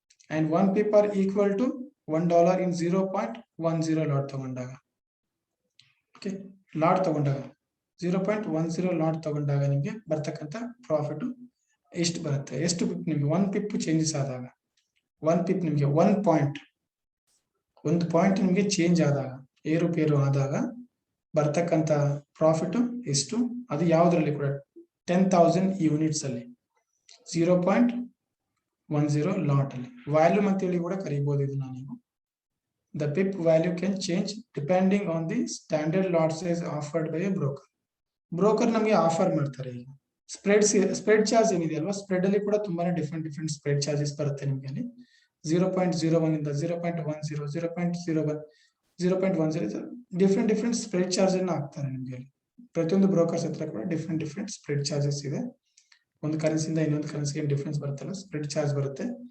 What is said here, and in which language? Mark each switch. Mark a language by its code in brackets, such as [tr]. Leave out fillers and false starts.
[en] and 1 pip are equal to $1 in [kn] 0.10 lot ತಗೊಂಡಾಗ, okay, lot ತಗೊಂಡಾಗ 0.10 lot ತಗೊಂಡಾಗ ನಿಮ್ಗೆ ಬರ್ತಕ್ಕಂಥ ಪ್ರಾಫಿಟ್ ಎಷ್ಟು ಬರುತ್ತೆ, ಎಷ್ಟು ಪಿಪ್ ನಿಮ್ಗೆ 1 ಪಿಪ್ ಚೇಂಜಸ್ ಆದಾಗ, 1 ಪಿಪ್ ನಿಮ್ಗೆ 1 ಪಾಯಿಂಟ್ ನಿಮ್ಗೆ ಚೇಂಜ್ ಆದಾಗ, ಏರುಪೇರು ಆದಾಗ ಬರ್ತಕ್ಕಂಥ ಪ್ರಾಫಿಟ್ ಎಷ್ಟು, ಅದು ಯಾವ್ದ್ರಲ್ಲಿ ಕೂಡ 10,000 ಯೂನಿಟ್ಸ್ ಅಲ್ಲಿ. 0.10 ಲಾಟ್ ಅಲ್ಲಿ ವ್ಯಾಲ್ಯೂಮ್ ಅಂತ ಹೇಳಿ ಕೂಡ ಕರೀಬಹುದು ಇದನ್ನ ನೀವು. [en] The PIP value can change depending on the standard lot size offered by a broker. [kn] Broker ನಮಗೆ ಆಫರ್ ಮಾಡ್ತಾರೆ. ಈಗ ಸ್ಪ್ರೆಡ್ ಚಾರ್ಜ್ ಏನಿದೆ ಅಲ್ವಾ, ಸ್ಪ್ರೆಡ್ ಅಲ್ಲಿ ಕೂಡ ತುಂಬಾನೇ ಡಿಫ್ರೆಂಟ್ ಸ್ಪ್ರೆಡ್ ಚಾರ್ಜಸ್ ಬರುತ್ತೆ ನಿಮ್ಗೆ ಅಲ್ಲಿ. 0.01 ಇಂದ 0.10 0.01 0.10 ಡಿಫ್ರೆಂಟ್ ಸ್ಪ್ರೆಡ್ ಚಾರ್ಜ್ ಅನ್ನ ಹಾಕ್ತಾರೆ ನಿಮ್ಗೆ ಅಲ್ಲಿ. ಪ್ರತಿಯೊಂದು ಬ್ರೋಕರ್ಸ್ ಹತ್ರ ಕೂಡ ಡಿಫ್ರೆಂಟ್ ಸ್ಪ್ರೆಡ್ ಚಾರ್ಜಸ್ ಇದೆ. ಒಂದು ಕರೆನ್ಸಿಯಿಂದ ಇನ್ನೊಂದು ಕರೆನ್ಸಿಗೆ ಡಿಫ್ರೆನ್ಸ್ ಬರುತ್ತಲ್ಲ, ಸ್ಪ್ರೆಡ್ ಚಾರ್ಜ್ ಬರುತ್ತೆ.